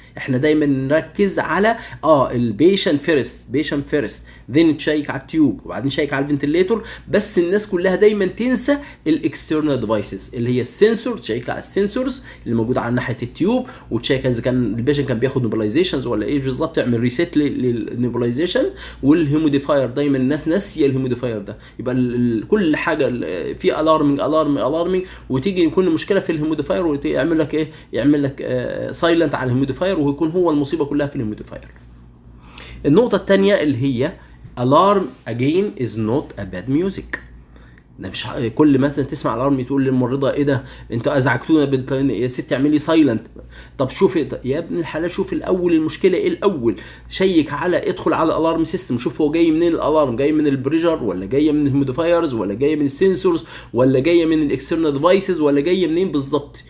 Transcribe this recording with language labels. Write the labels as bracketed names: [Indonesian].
[Arabic] احنا دايما نركز على البيشنت فيرست ذن تشيك على التيوب وبعدين تشيك على الفنتليتور، بس الناس كلها دايما تنسى الاكسترنال ديفايسز اللي هي السنسور، تشيك على السنسورز اللي موجوده على ناحيه التيوب، وتشيك اذا كان البيشنت كان بياخد نيبولايزيشنز ولا ايه بالظبط، تعمل ريسيت للنيبولايزيشن. والهيموديفاير دايما الناس ناسيه الهيموديفاير ده، يبقى كل حاجه في الارمنج وتيجي يكون المشكله في الهيموديفاير ويعمل لك ايه، يعمل لك سايلنت على الهيموديفاير ويكون هو المصيبه كلها في الهيموديفاير. النقطه الثانيه اللي هي [English] alarm again is not a bad music. [Arabic] ده مش كل مثلا تسمع الارم تقول للممرضه ايه ده انتوا ازعجتونا يا ست اعملي سايلنت. طب شوف يا ابن الحلال، شوف الاول المشكله ايه الاول، شيك على ادخل على الالارم سيستم، شوف هو جاي منين الالارم، جاي من البريشر ولا جايه من الهيموديفايرز ولا جايه من السنسورز ولا جايه من الاكسترنال ديفايسز ولا جايه منين بالظبط.